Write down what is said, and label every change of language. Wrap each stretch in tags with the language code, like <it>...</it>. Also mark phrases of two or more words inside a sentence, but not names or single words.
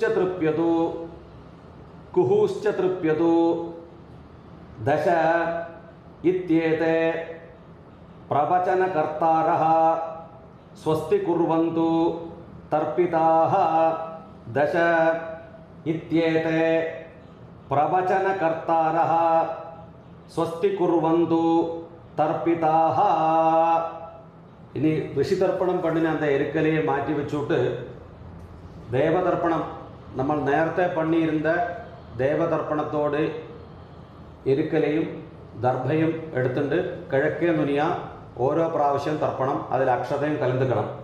<sa>तृप्यतु कुहुश्च तृप्यतु दश इत्येते प्रवचनकर्तारः स्वस्ति कुर्वन्तु तर्पिताः दश इत्येते प्रवचनकर्तारः स्वस्ति कुर्वन्तु तर्पिताः.</sa> <ml>ഇനി ഋഷിതർപ്പണം പണിന് அந்த എരുക്കലയെ മാറ്റി വെച്ചിട്ട് ദേവതർപ്പണം നമ്മൾ നേരത്തെ പണിയിരുന്ന ദേവതർപ്പണത്തോട് എരുക്കലയും ദർഭയും എടുത്തിട്ട് കിഴക്കേ നുനിയ ഓരോ പ്രാവശ്യം തർപ്പണം അതിൽ അക്ഷതയും കലந்துക്കണം.</ml>